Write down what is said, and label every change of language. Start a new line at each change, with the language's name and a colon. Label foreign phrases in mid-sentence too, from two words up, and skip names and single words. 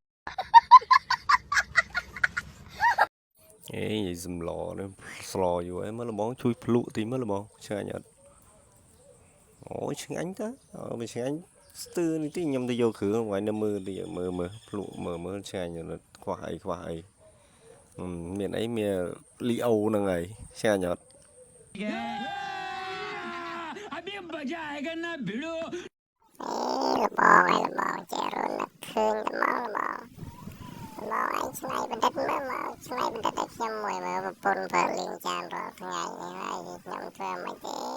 Khmer: អេយសម្លនេះស្លយូរអីមើលលបងជួយភ្លក់ទីមើលលបងឆ្ងាញ់អត់អូឆ្ងាញ់តើមិនឆ្ងាញ់ស្ទើរនេះទីខ្ញុំទៅយកគ្រឿងថ្ងៃនៅមើលទីមើលភ្លក់មើលឆ្ងាញ់ខ្វះអីមានអីមានលីអូហ្នឹងហើយឆ្ងាញ់អត់
Hindi: अभी मजा आएगा ना भिड़ो
Khmer: លបងចេះរត់នឹកឃើញលបងឯងឆ្នៃបណ្ឌិតមើលមកឆ្នៃបណ្ឌិតឲ្យខ្ញុំមួយមើលប្រពន្ធប្រើលេងចានរាល់ថ្ងៃនេះហើយខ្ញុំធ្វើមិនទេ